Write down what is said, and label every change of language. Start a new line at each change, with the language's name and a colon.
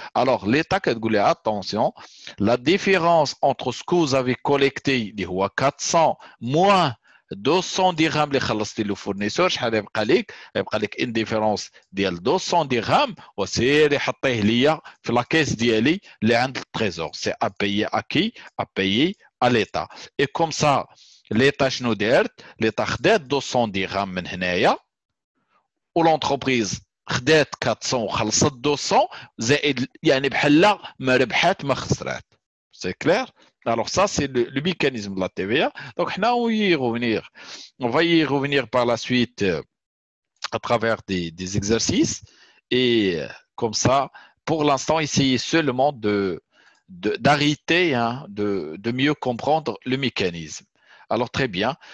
French: Alors, l'État a dit, attention, la différence entre ce que vous avez collecté, 400 moins 200 dirhams
Arabic: اللي خلصتي له
French: fournisseur,
Arabic: شحال يبقى لك
French: une différence
Arabic: ديال
French: 200 dirhams
Arabic: وسير يحطيه ليا في لا كيس ديالي اللي عند التريزور.
French: سي à payer à qui? À payer à l'État. Et comme ça,
Arabic: l'État شنو دارت؟ l'État خدات 200 dirhams من هنايا والانتربريز خدات 400 وخلصت 200 زائد يعني بحال ما ربحات ما خسرات.
French: C'est clair? Alors ça, c'est le mécanisme de la TVA. Donc, on va y revenir par la suite à travers des exercices. Et comme ça, pour l'instant, essayez seulement d'arrêter, de mieux comprendre le mécanisme. Alors, très bien.